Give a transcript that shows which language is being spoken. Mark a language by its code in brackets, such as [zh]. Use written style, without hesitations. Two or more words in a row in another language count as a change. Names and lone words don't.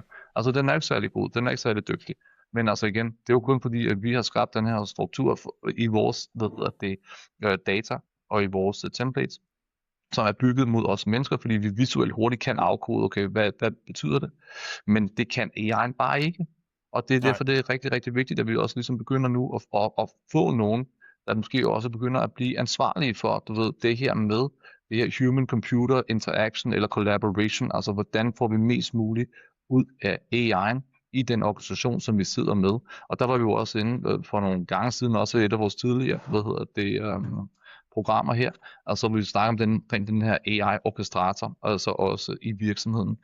[da] Altså den er ikke særlig god, den er ikke særlig dygtig, men altså igen, det er jo kun fordi, at vi har skabt den her struktur i vores, data, og i vores templates, som er bygget mod os mennesker, fordi vi visuelt hurtigt kan afkode, okay, hvad betyder det? Men det kan AI'en bare ikke. Og det er derfor, det er rigtig, rigtig vigtigt, at vi også ligesom begynder nu at få nogen, der måske også begynder at blive ansvarlige for, det her med, det her [en] human-computer interaction [da] eller collaboration, altså hvordan får vi mest muligt ud af AI'en i den organisation, som vi sidder med. Og der var vi jo også inde for nogle gange siden, også et af vores tidligere, programmer her, altså vi snakker om den her AI-orkestrator, altså også i virksomheden.